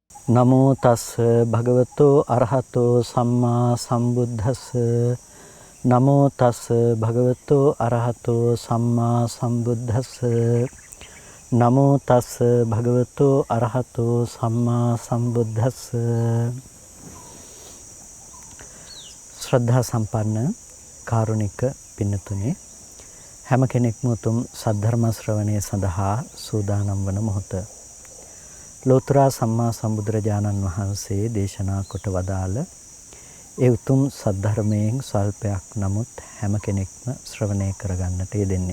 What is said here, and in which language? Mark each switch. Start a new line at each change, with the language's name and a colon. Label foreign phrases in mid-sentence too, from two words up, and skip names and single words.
Pali: නමෝ තස් භගවතෝ අරහතෝ සම්මා සම්බුද්දස්ස. නමෝ තස් භගවතෝ අරහතෝ සම්මා සම්බුද්දස්ස. නමෝ තස් භගවතෝ අරහතෝ සම්මා සම්බුද්දස්ස.
Sinhala: ශ්‍රද්ධා සම්පන්න කාරුණික පින්නතුනි, හැම කෙනෙක්ම උතුම් සද්ධර්ම ශ්‍රවණය සඳහා සූදානම් වන මොහොත ලෝතර සම්මා සම්බුදුරජාණන් වහන්සේ දේශනා කොට වදාළ ඒ උතුම් සද්ධර්මයෙන් ස්වල්පයක් නමුත් හැම කෙනෙක්ම ශ්‍රවණය කරගන්නට යෙදෙන්නේ.